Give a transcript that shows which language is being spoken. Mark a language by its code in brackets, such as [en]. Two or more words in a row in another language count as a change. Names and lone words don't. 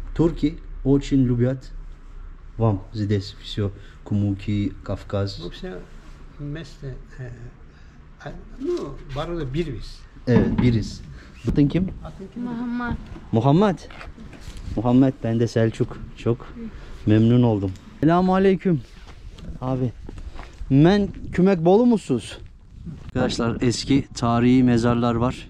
[ru] Турки очень любят вам здесь все. Кумуки, Кавказ. Вообще место, ну, [tr] barada biriz. Evet, biriz. Adın kim? Muhammed. Muhammed. Muhammed, ben de Selçuk. Çok memnun oldum. [ar] Selamun aleyküm. [kum] Abi. Men kümek bolu musunuz? [tr] Arkadaşlar eski tarihi mezarlar var.